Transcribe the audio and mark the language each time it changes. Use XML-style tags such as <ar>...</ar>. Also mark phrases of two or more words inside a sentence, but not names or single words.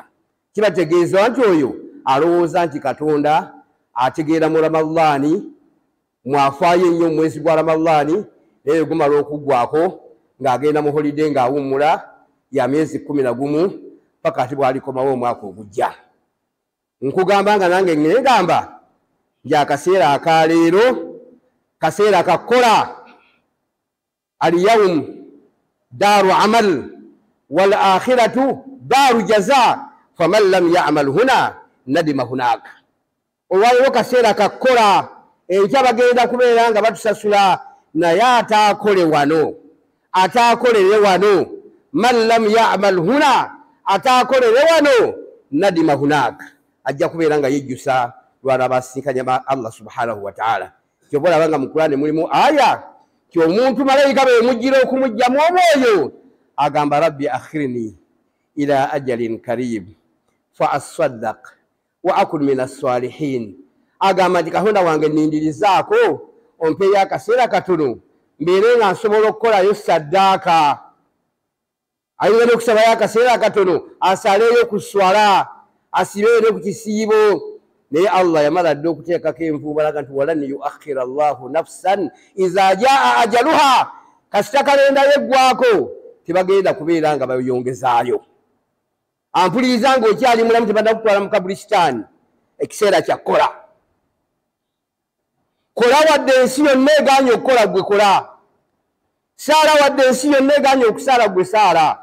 <lg>Kibategeeza nti oyo alowooza nti Katonda ategeera mu Ramadhan mwafaayo ennyo mu mwezi gwa Ramadhan, naye gumala okuggwako ng'agenda mu holiday ng'awummula ya myezi 11 paka ati bw'alikomawo omwaka ogujja. Nkugamba nga nange ngamba nti akaseera akaleero kaseera kakola.</lg> <ar>اليوم دار عمل والآخرة دار جزاء فمن لم يعمل هنا ندم هناك.</ar> <lg>Olwaliwo kaseera kakola, enkya bagenda kubeera nga batusasula, naye ataakole wano, ataakolere wano.</lg> <ar>من لم يعمل هنا,</ar> <lg>ataakolere wano,</lg> <ar>ندم هناك,</ar> <lg>ajja kubeera nga yejjusa lw'anaabasinkanya</lg> <ar>الله سبحانه وتعالى.</ar> <lg>Kyova olaba mu Qur'ani mulimu aya ky'omuntu malayika bwe mujjira okumugyamu omwoyo agamba</lg> <ar>رب أخرني إلى أجل قريب فأصدق وأكن من الصالحين.</ar> <lg>Agamba nti Katonda wange nindirizaako ompeeyo akaseera katono mbeere nga nsobola okukolayo saddaaka. Ayinza n'okusabayo akaseera katono asaleeyo ku swala, asibeere ku kisiibo, naye Allah yamala dde okuteekako envuuba laga nti</lg> <ar>ولن يؤخر الله نفسا إذا جاء أجلها.</ar> <lg>Kasita kalenda yeggwako tebagenda kubeera nga bayongezaayo. Ampuliriza ng'okyali mulamu tebadda kutwala mu kabulisitaani, ekiseera kyakkola. Kola wadde ensi yonna egaanye okukola gwe kola. Saala wadde ensi yonna egaanye okusaala gwe saala.</lg>